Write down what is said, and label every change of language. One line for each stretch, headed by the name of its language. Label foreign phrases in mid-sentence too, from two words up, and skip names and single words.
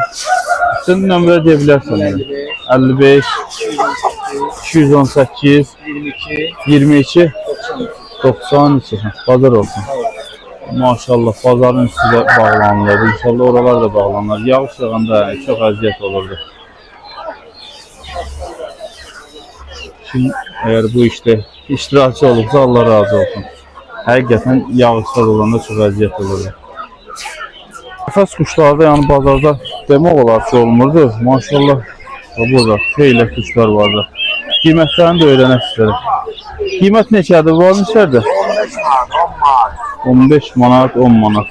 Azerbaijani: Sən nömrə deyə bilərsən. 55 218 22 92. Bazar olsun. Maşallah bazarın üstü də bağlanılır. İnşallah oralar da bağlanır. Yağış yağanda çox əziyyət olurdu.
Turkish: Şimdi eğer bu işte iştirakçı olursa Allah razı olsun.
Azerbaijani: Həqiqətən yağışlar olanda çox əziyyət olurdu. Qəfəs quşlarda yəni bazarda demək olar ki olmurdu. Maşallah burada xeyli quşlar vardı. Qiymətlərini də öyrənək istədik. Qiymət neçədir? Var mı içərdə? 15 manat, 10 manat.